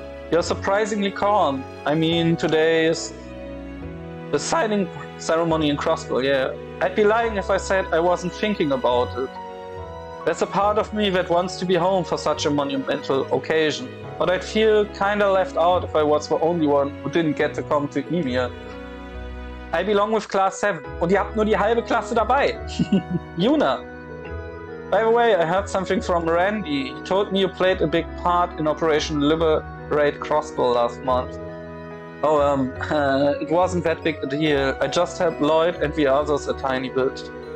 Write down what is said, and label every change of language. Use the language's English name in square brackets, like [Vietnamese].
[English] You're surprisingly calm. I mean, today is the signing ceremony in Crossbow, yeah. I'd be lying if I said I wasn't thinking about it. There's a part of me that wants to be home for such a monumental occasion, but I'd feel kinda left out if I was the only one who didn't get to come to Emir. I belong with Class 7 [German] und ihr habt nur die halbe Klasse dabei. [English] Yuna. By the way, I heard something from Randy. He told me you played a big part in Operation Liberate Crossbow last month. Oh, it wasn't that big a deal. I just helped Lloyd and the others a tiny bit.